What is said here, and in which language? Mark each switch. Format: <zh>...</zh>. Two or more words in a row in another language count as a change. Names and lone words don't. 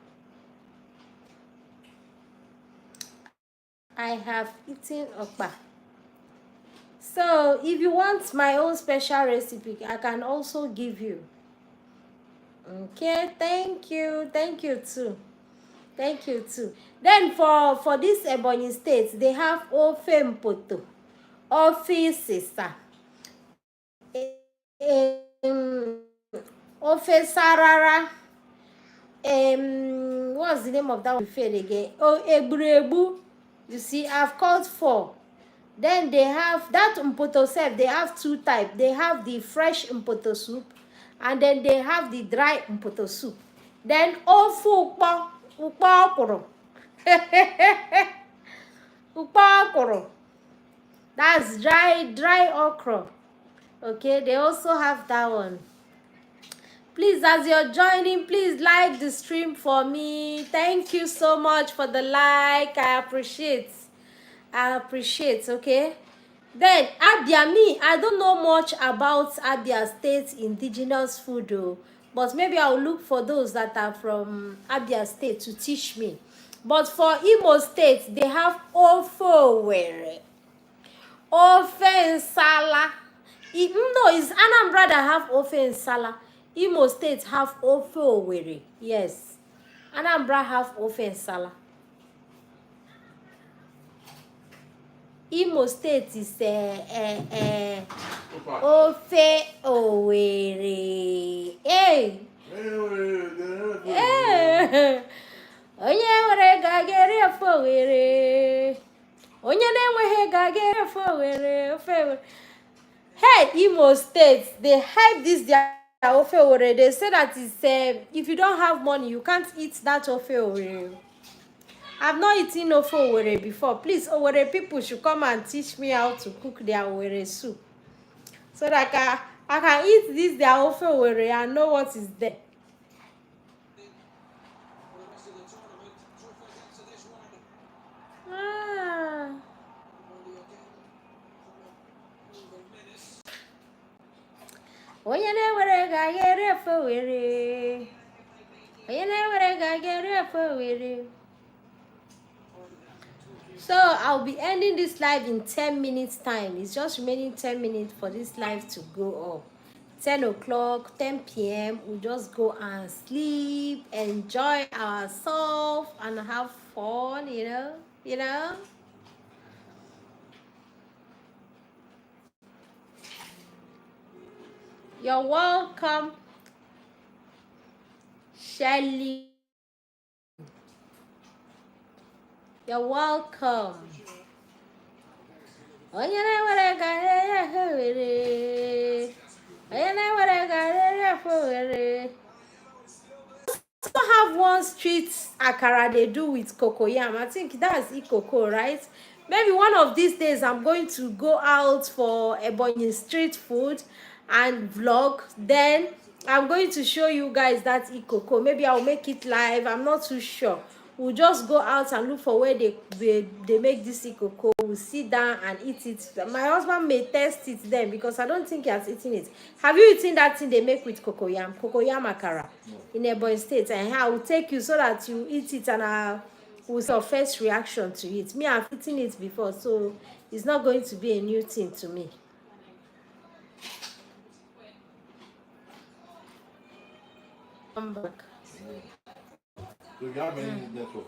<en>I have eaten okpa. So if you want my own special recipe, I can also give you. Okay, thank you too. Thank you too. Then for this Ebonyi state, they have ofe mpoto, ofe sisa, ofe sarara, what's the name of that one again? Oh, egburegbu. You see, I've called 4. Then they have that mpoto self. They have 2 types. They have the fresh mpoto soup, and then they have the dry mpoto soup.</en> <ig>Then ofu ukpa okoro. Ukpa okoro.</ig> <en>That's dry okra. Okay, they also have that one. Please, as you're joining, please like the stream for me. Thank you so much for the like. I appreciate, okay? Then Abia, me, I don't know much about Abia State indigenous food though, but maybe I'll look for those that are from Abia State to teach me. But for Imo State, they have ofe were, ofe nsala. No, it's Anambra that have ofe nsala. Imo State have ofe Owerri. Yes. Anambra have ofe nsala. Imo State is ofe Owerri. Hey. Hey.</en> <ig>Onye nwere ga-eri ofe Owerri. Onye na-enweghị ga-eri ofe Owerri.</ig> <en>Ofe Owerri. Hey, Imo State, they hype this their ofe Owerri. They say that it's, if you don't have money, you can't eat that ofe Owerri. I've not eaten ofe Owerri before. Please, Owerri people should come and teach me how to cook their Owerri soup, so that I can eat this their ofe Owerri and know what is there. Ah.</en> <ig>Onye na-ewere ga-eri ofe Owerri. Onye na-ewere ga-eri ofe Owerri.</ig> <en>So I'll be ending this live in 10 minutes time. It's just remaining 10 minutes for this live to go up. 10 o'clock, 10 p.m. We'll just go and sleep, enjoy ourselves, and have fun, you know. You're welcome, Shelly. You're welcome.</en> <ig>Onye na-ewere ga-eri ofe Owerri. Onye na-ewere ga-eri ofe Owerri.</ig> <en>Also have one street akara they do with cocoyam. I think that's ikoko, right? Maybe one of these days I'm going to go out for Ebonyi street food and vlog. Then I'm going to show you guys that ikoko. Maybe I'll make it live. I'm not too sure. We'll just go out and look for where they make this ikoko. We'll sit down and eat it. My husband may test it then, because I don't think he has eaten it. Have you eaten that thing they make with cocoyam? Cocoyam akara in Ebonyi State. And I will take you so that you eat it, and I will see your first reaction to it. Me, I've eaten it before, so it's not going to be a new thing to me. Come back. So you have any network?</en>